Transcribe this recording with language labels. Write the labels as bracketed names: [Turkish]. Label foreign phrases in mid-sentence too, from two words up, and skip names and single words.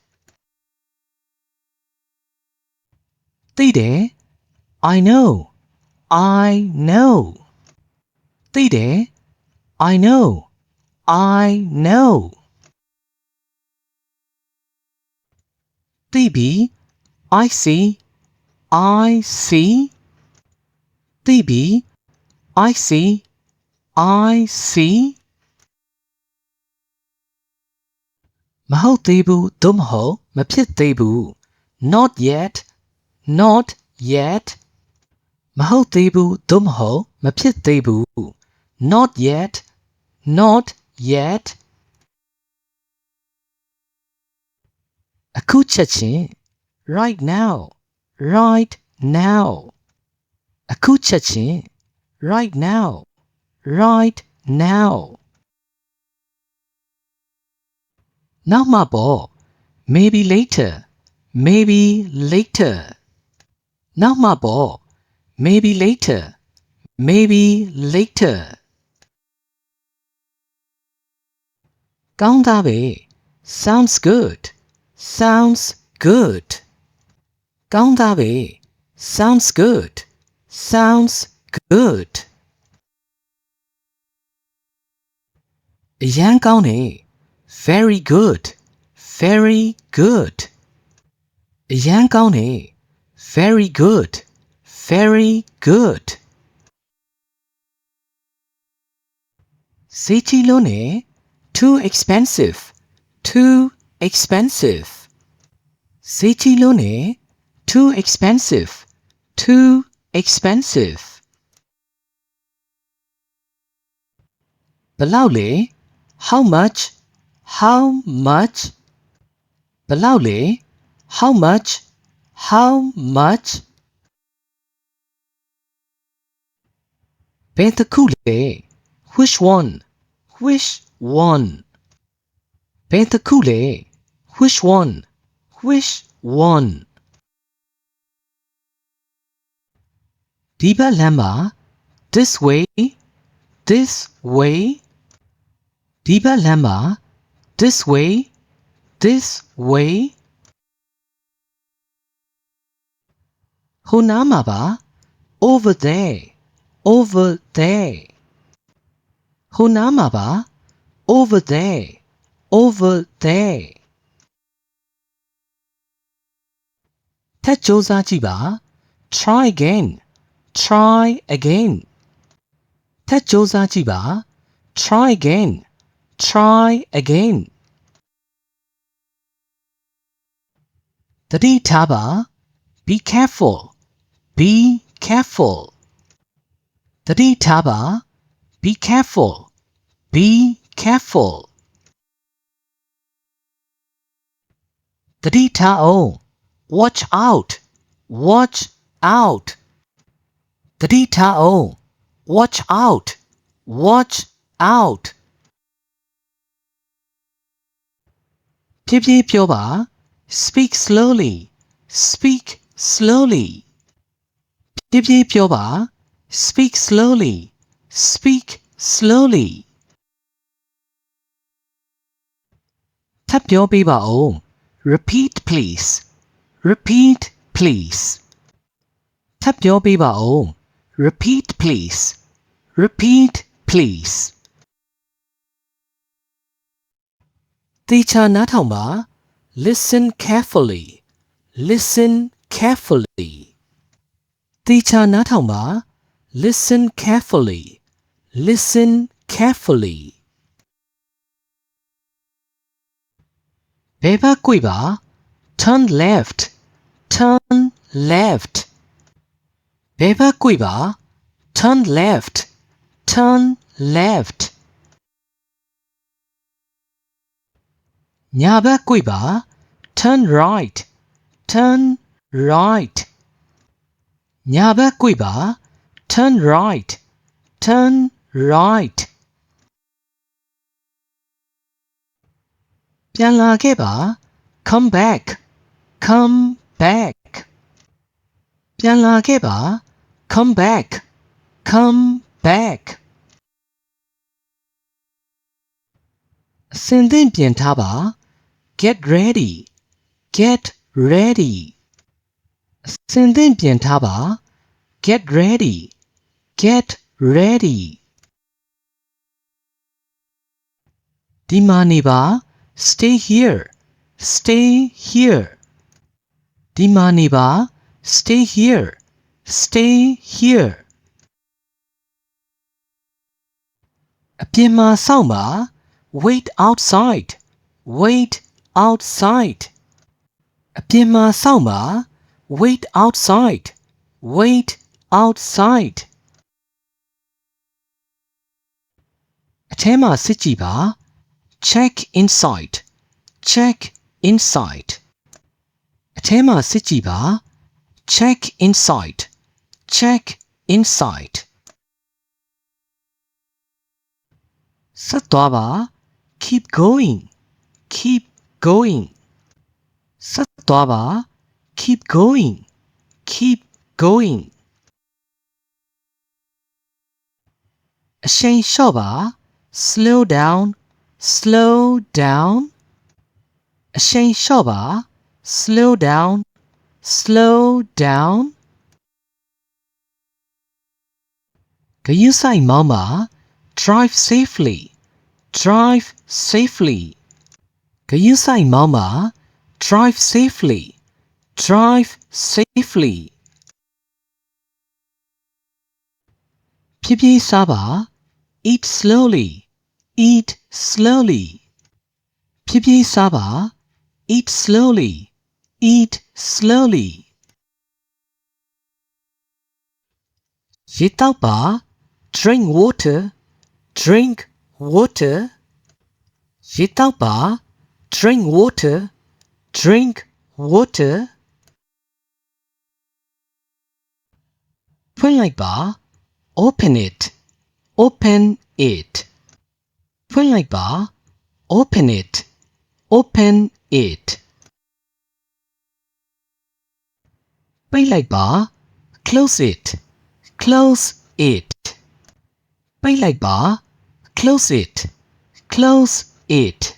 [Burmese] သိတယ် [English] I know I know [Burmese] သိတယ် [English] I know I know [Burmese] သိပြီ [English] I see I see [Burmese] သိပြီ [English] I see I see [Burmese] မဟုတ်သေးဘူးသို့မဟုတ်မဖြစ်သေးဘူး [English] not yet not yet [Burmese] မဟုတ်သေးဘူးသို့မဟုတ်မဖြစ်သေးဘူး [English] not yet not yet [Burmese] အခုချက်ချင်း [English] right now right now [Burmese] အခုချက်ချင်း [English] right now right now [Burmese] နောက်မှပေါ့ [English] maybe later maybe later [Burmese] နောက်မှပေါ့ [English] maybe later maybe later [Burmese] ကောင်းသားပဲ [English] sounds good sounds good [Burmese] ကောင်းသားပဲ [English] sounds good sounds good [Burmese] အရန်ကောင်းတယ် [English] very good very good [Burmese] အရန်ကောင်းတယ် [English] very good very good [Burmese] ဈေးကြီးလို့နေ [English] too expensive too expensive [Burmese] ဈေးကြီးလို့နေ [English] too expensive too expensive [Burmese] ဘယ်လောက်လဲ [English] how much how much [Burmese] ဘယ်လောက်လဲ [English] how much how much [Burmese] ဘယ်တစ်ခုလဲ [English] which one which one [Burmese] ဘယ်တစ်ခုလဲ [English] which one which one [Burmese] ဒီဘက်လမ်းမှာ [English] this way this way [Burmese] ဒီဘက်လမ်းမှာ [English] this way this way [Burmese] ဟိုနားမှာပါ [English] over there over there [Burmese] ဟိုနားမှာပါ [English] over there over there [Burmese] ထပ်ကြိုးစားကြည့်ပါ [English] try again try again [Burmese] ထပ်ကြိုးစားကြည့်ပါ [English] try again try again [Burmese] သတိထားပါ [English] be careful be careful [Burmese] သတိထားပါ [English] be careful be careful [Burmese] သတိထားအောင် [English] watch out watch out [Burmese] သတိထားအောင် [English] watch out watch out [Burmese] ဖြည်းဖြည်းပြောပါ [English] speak slowly speak slowly [Burmese] ဖြည်းဖြည်းပြောပါ [English] speak slowly speak slowly [Burmese] ထပ်ပြောပေးပါဦး [English] repeat please repeat please [Burmese] ထပ်ပြောပေးပါဦး [English] repeat please repeat please [Burmese] တေချာနားထောင်ပါ [English] listen carefully listen carefully [Burmese] တေချာနားထောင်ပါ [English] listen carefully listen carefully [Burmese] ဘယ်ဘက်ကွေ့ပါ [English] turn left turn left [Burmese] ဘယ်ဘက်ကွေ့ပါ [English] turn left turn left [Burmese] ညာဘက်ကွေ့ပါ [English] turn right turn right [Burmese] ညာဘက်ကွေ့ပါ [English] turn right turn right [Burmese] ပြန်လာခဲ့ပါ [English] come back come back [Burmese] ပြန်လာခဲ့ပါ [English] come back come back [Burmese] အစင်သင့်ပြင်ထားပါ [English] get ready get ready [Burmese] အစင်သင့်ပြင်ထားပါ [English] get ready get ready [Burmese] ဒီမှာနေပါ [English] stay here stay here [Burmese] ဒီမှာနေပါ [English] stay here stay here [Burmese] အပြင်မှာစောင့်ပါ [English] wait outside wait outside [Burmese] အပြင်မှာစောင့်ပါ [English] wait outside wait outside [Burmese] အထဲမှာစစ်ကြည့်ပါ [English] check inside check inside [Burmese] အထဲမှာစစ်ကြည့်ပါ [English] check inside check inside [Burmese] ဆက်သွားပါ [English] keep going keep going [Burmese] ဆက်သွားပါ [English] keep going keep going [Burmese] အရှိန်လျှော့ပါ [English] slow down slow down [Burmese] အရှိန်လျှော့ပါ [English] slow down slow down [Burmese] ဂရုစိုက်မောင်းပါ [English] drive safely drive safely [Burmese] ဂရုစိုက်မောင်းပါ [English] drive safely drive safely [Burmese] ဖြည်းဖြည်းစားပါ [English] eat slowly eat slowly [Burmese] ဖြည်းဖြည်းစားပါ [English] eat slowly eat slowly [Burmese] ရေတောက်ပါ [English] drink water drink water [Burmese] ရေတောက်ပါ [English] drink water drink water [Burmese] ဖွင့်လိုက်ပါ [English] open it open it [Burmese] ဖွင့်လိုက်ပါ [English] open it open it [Burmese] ပိတ်လိုက်ပါ [English] close it close it [Burmese] ပိတ်လိုက်ပါ [English] close it close it